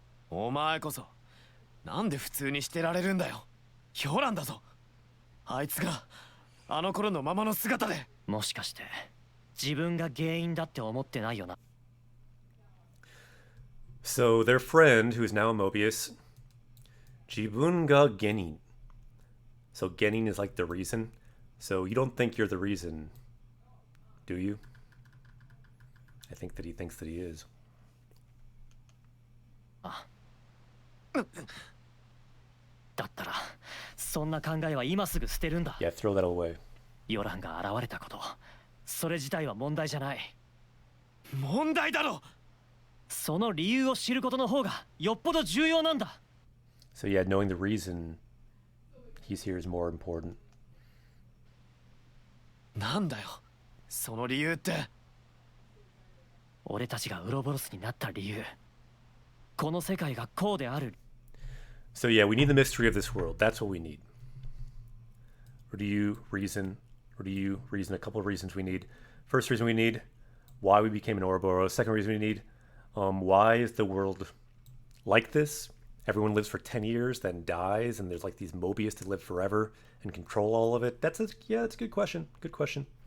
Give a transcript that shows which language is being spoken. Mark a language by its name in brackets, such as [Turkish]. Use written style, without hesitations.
[Japanese] お前こそなんで普通にしてられるんだよ。ヒョランだぞ。あいつがあの頃のままの姿で。もしかして自分が原因だって思ってないよな。 [English] So their friend, who is now a Mobius, [Japanese] Jibun ga Genin. [English] So Genin is like the reason. So you don't think you're the reason, do you? I think that he thinks that he is. [Japanese] だったらそんな考えは今すぐ捨てるんだ。 [English] Yeah, throw that away. [Japanese] ヨランが現れたこと、それ自体は問題じゃない。問題だろ。その理由を知ることの方がよっぽど重要なんだ。 [English] So yeah, knowing the reason he's here is more important. [Japanese] なんだよその理由って。俺たちがウロボロスになった理由、この世界がこうである。 [English] So yeah, we need the mystery of this world. That's what we need. Or do you reason a couple of reasons we need? First reason we need, why we became an Ouroboros. Second reason we need, why is the world like this? Everyone lives for 10 years, then dies, and there's like these Mobius that live forever and control all of it. That's a good question. Good question.